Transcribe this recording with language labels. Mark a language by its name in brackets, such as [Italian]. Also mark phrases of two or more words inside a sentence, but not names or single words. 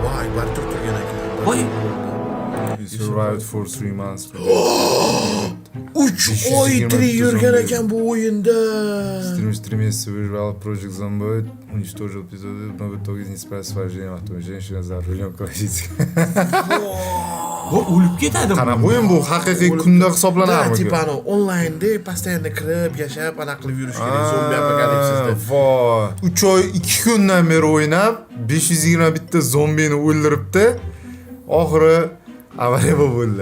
[Uzbek] barcha turgan ekan. Voy, [English] He survived for 3 months. [Uzbek] 3 oy tirik yurgan ekan bu o'yinda. [Russian] Три месяца выживал Project Zomboid, уничтожил эпизоды, но в итоге не справился с вождением авто. Женщина за рулем классический. [Uzbek] bu o'lib ketadi. Qanaqa o'yin bu? Haqiqiy kunda hisoblanarmi? Tipani onlaynda постоянно kirib, yashab, anaqa qilib yurish kerak. Zombi apokalipsisda. Voy. 3 oy 2 kundan beri o'ynab, 521 ta zombini o'ldiribdi. Oxiri avariya bo'ldi.